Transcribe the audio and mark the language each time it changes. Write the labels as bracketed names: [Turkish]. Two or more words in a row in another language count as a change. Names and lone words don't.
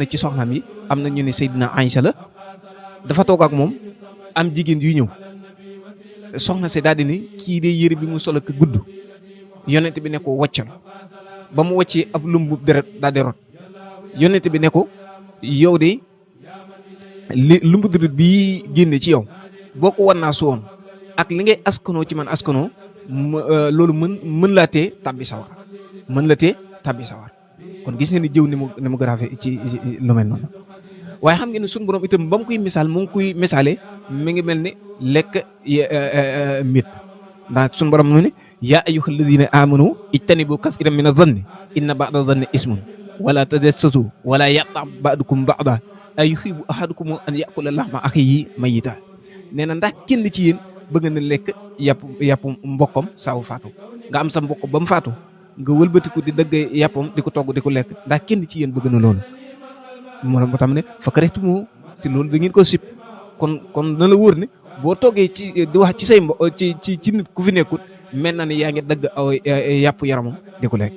[Wolof] ci soxnaam yi am na ñu ne Seydina Aïcha la dafa toog ak moom am jigéen yu ñëw soxna si daal di ni kii de yëre bi mu sol ak gudd yonent bi ne ko wàccal ba mu wàccee ab lumbu deret daal di rot yonent bi ne ko yow de li lumbu deret bii génne ci yow boo ko wan naa su woon ak li ngay askanoo ci man askanoo loolu mën laa tee tabbi sawar kon gis nga ni jëw ni mu grave ci lu mel noonu waaye xam ngeen ne suñu borom itam ba mu koy misaal mu ngi koy misaale mi ngi mel ni lekk mit ndax suñu borom mu ne [Arabic] يا أيها الذين آمنوا اجتنبوا كثيرا من الظن إن بعض الظن إثم ولا تجسسوا ولا يغتب بعضكم بعضا أيحب أحدكم أن يأكل لحم أخيه ميتا [Wolof] nee na ndax kenn ci yéen bëgg na lekk yàpp mbokkam saawu faatu nga am sa mbokk ba mu faatu nga wëlbatiku di dëgg yàppam di ko togg di ko lekk ndax kenn ci yéen bëgg na loolu moo tam ne [Arabic] فكرهتموه [Wolof] te loolu da ngeen ko sib kon na la wóor ne boo toggee ci di wax ci say ci nit ku fi nekkut mel na ne yaa ngi dëgg aw yàpp yaramam di ko lekk.